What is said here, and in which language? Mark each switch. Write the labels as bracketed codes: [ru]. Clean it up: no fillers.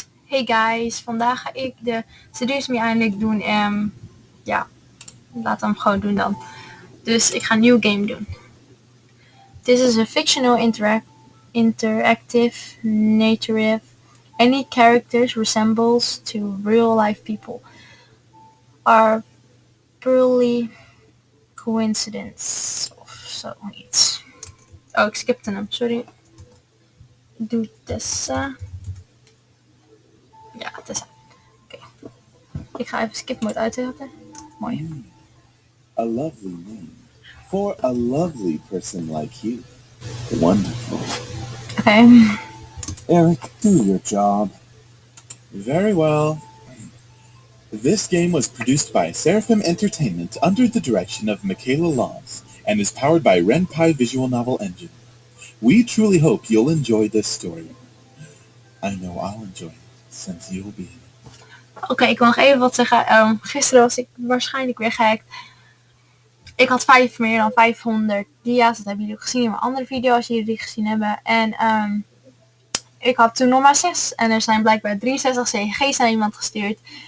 [en] Hey guys, [nl] vandaag ga ik de Seduce eindelijk doen. Ja, laten we hem gewoon doen dan. Dus ik ga een nieuw game doen. [en] This is a fictional interactive narrative. Any characters resembles to real life people are purely coincidence [nl] of zoiets. Oh, ik skipte hem, sorry. Doe Tessa. Ja, Tessa. Oké. Ik ga even skip mode uitzetten. Mooi. [en] A lovely name for a lovely person like you. Wonderful. Okay. Eric, do your job. Very well. This game was produced by Seraphim Entertainment under the direction of Michaela Laws and is powered by Ren'Py Visual Novel Engine. We truly hope you'll enjoy this story. I know I'll enjoy it, since you'll be in it. [nl] Oké, ik wil nog even wat zeggen. Gisteren was ik waarschijnlijk weer gehackt. Ik had meer dan 500 dia's. Dat hebben jullie gezien in mijn andere video als jullie die gezien hebben. En ik had toen nog maar 6. En er zijn blijkbaar 63 CG's naar iemand gestuurd.